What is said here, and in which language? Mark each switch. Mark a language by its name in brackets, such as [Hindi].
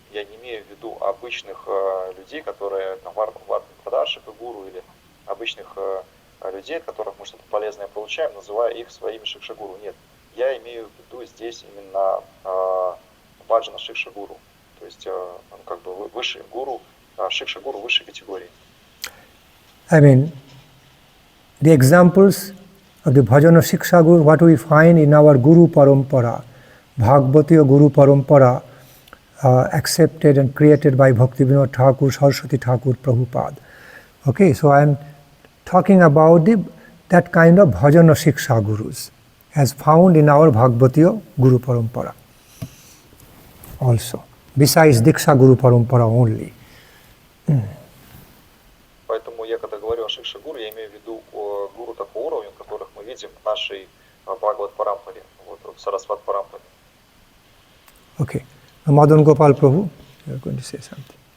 [Russian] Я не имею в виду обычных людей, которые там Вардаша гуру или обычных людей, от которых мы что-то полезное получаем, называя их своими Шикша-гуру. Нет, я имею в виду здесь именно Баджана Шикша-гуру. То есть он как бы высший гуру, Шикша-гуру высшей категории. [English] I mean, the examples of the Bhajana Siksha Guru, what we find in our Guru Parampara, Bhagavatiya Guru Parampara, accepted and created by Bhaktivinoda Thakur, Saraswati Thakur, Prabhupada. Okay, so I am talking about that kind of Bhajana Siksha Gurus, as found in our Bhagavatiya Guru Parampara also, besides Diksha Guru Parampara only. [Russian] Поэтому я, когда говорю о Шикша-гуру, я имею в виду гуру такого уровня, которых мы видим в нашей Бхагават-парампаре, вот, в Сарасват-парампаре. [English] Okay. Madan Gopal Prabhu, you are going to say something.